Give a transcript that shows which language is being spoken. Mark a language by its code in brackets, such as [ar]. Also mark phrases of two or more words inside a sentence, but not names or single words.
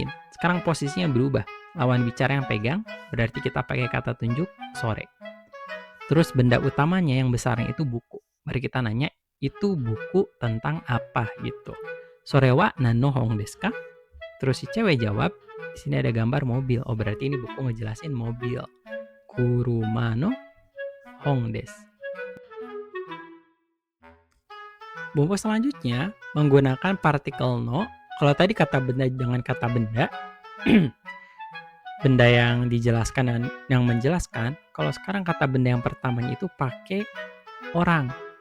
[id] Sekarang posisinya berubah. Lawan bicara yang pegang. Berarti kita pakai kata tunjuk sore. Terus benda utamanya yang besarnya itu buku. Mari kita nanya. Itu buku tentang apa gitu. [ja] それは何の本ですか? [id] Terus si cewek jawab. Di sini ada gambar mobil. Oh berarti ini buku ngejelasin mobil. [ja] 車の本です. [id] Bumbu selanjutnya menggunakan partikel no. Kalau tadi kata benda dengan kata benda, benda yang dijelaskan dan yang menjelaskan. Kalau sekarang kata benda yang pertamanya itu pakai orang.